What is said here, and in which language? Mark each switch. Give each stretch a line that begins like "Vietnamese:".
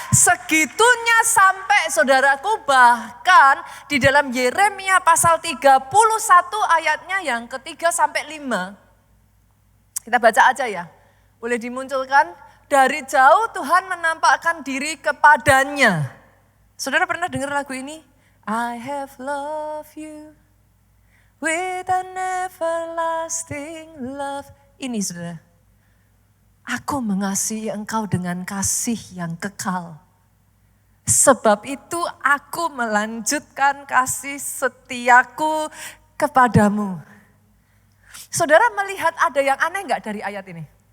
Indonesian: Segitunya sampai saudaraku bahkan di dalam Yeremia pasal 31 ayatnya yang ketiga sampai 5. Kita baca aja ya. Boleh dimunculkan. Dari jauh Tuhan menampakkan diri kepadanya. Saudara pernah dengar lagu ini?
English: I have loved you with an everlasting love.
Indonesian: Ini saudara. Aku mengasihi engkau dengan kasih yang kekal. Sebab itu aku melanjutkan kasih setiaku kepadamu. Saudara melihat ada yang aneh enggak dari ayat ini?